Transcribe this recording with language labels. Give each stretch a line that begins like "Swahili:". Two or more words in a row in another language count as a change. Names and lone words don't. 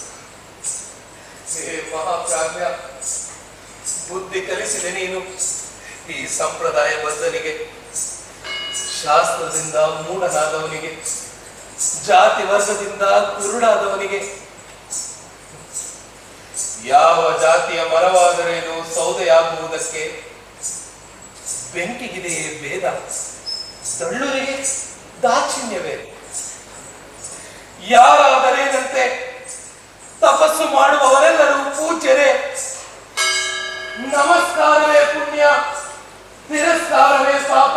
Kannada: ಹೇ ಮಹಾಪ್ರಾಜ್ಞ, ಬುದ್ಧಿ ಕಲಿಸಿದೆ ನೀನು ಈ ಸಂಪ್ರದಾಯ ಬದ್ಧನಿಗೆ, ಶಾಸ್ತ್ರದಿಂದ ಮೂಢನಾದವನಿಗೆ, ಜಾತಿ ವರ್ಗದಿಂದ ಕುರುಡಾದವನಿಗೆ. ಯಾವ ಜಾತಿಯ ಮರವಾದರೇನು ಸೌದೆಯಾಗುವುದಕ್ಕೆ? ಬೆಂಕಿಗಿದೆಯೇ ಭೇದ? ದಳ್ಳುರಿಗೆ ದಾಕ್ಷಿಣ್ಯವೇ? ಯಾರಾದರೇನಂತೆ ತಪಸ್ಸು ಮಾಡುವವರೆಲ್ಲರೂ ಪೂಜ್ಯರೇ. ನಮಸ್ಕಾರವೇ ಪುಣ್ಯ, ತಿರಸ್ಕಾರವೇ ಪಾಪ.